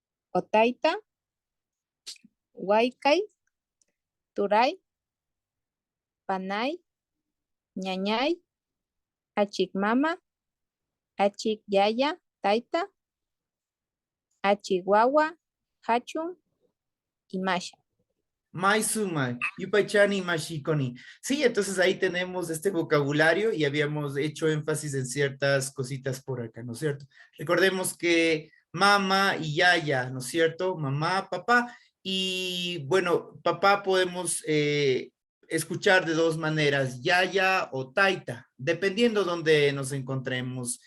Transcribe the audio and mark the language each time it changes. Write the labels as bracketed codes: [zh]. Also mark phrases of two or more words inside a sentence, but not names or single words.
[qu] otaita, waikai, turay, panay, ñañay, achik mama, achik yaya, taita, achik wawa, hachun y masha. Maisuma, Yupachani, Mashikoni. [es] Sí, entonces ahí tenemos este vocabulario y habíamos hecho énfasis en ciertas cositas por acá, ¿no es cierto? Recordemos que mamá y yaya, ¿no es cierto? Mamá, papá. Y bueno, papá podemos escuchar de dos maneras, yaya o taita, dependiendo donde nos encontremos.